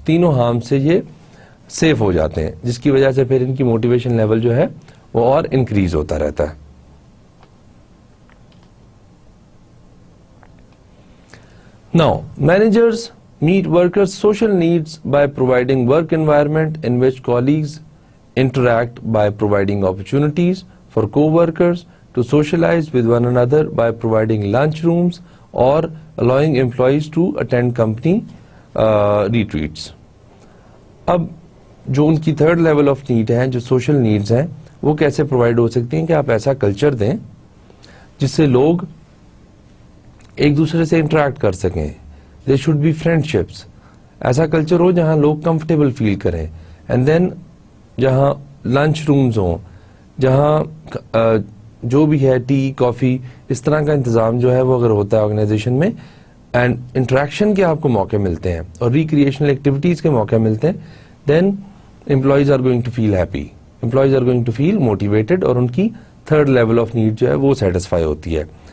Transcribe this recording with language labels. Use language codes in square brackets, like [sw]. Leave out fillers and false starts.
[ur] تینوں ہارم سے یہ سیف ہو جاتے ہیں, جس کی وجہ سے پھر ان کی موٹیویشن لیول جو ہے وہ اور انکریز ہوتا رہتا ہے. [en] Now, managers meet workers' social needs by providing work environment in which colleagues interact, by providing opportunities for co-workers to socialize with one another, by providing lunch rooms or allowing employees to attend company retreats. [ur] اب جو ان کی third level of need ہیں, جو social needs ہیں, وہ کیسے provide ہو سکتی ہیں کہ آپ ایسا کلچر دیں جس سے لوگ ایک دوسرے سے انٹریکٹ کر سکیں. [en] There should be friendships. [ur] ایسا کلچر ہو جہاں لوگ کمفرٹیبل فیل کریں, اینڈ دین جہاں لنچ رومز ہوں, جہاں جو بھی ہے ٹی کافی اس طرح کا انتظام جو ہے وہ اگر ہوتا ہے آرگنائزیشن میں, اینڈ انٹریکشن کے آپ کو موقع ملتے ہیں اور ریکریشنل ایکٹیویٹیز کے موقع ملتے ہیں, [en] then employees are going to feel happy, employees are going to feel motivated, [ur] اور ان کی تھرڈ لیول آف نیڈ جو ہے وہ سیٹسفائی ہوتی ہے.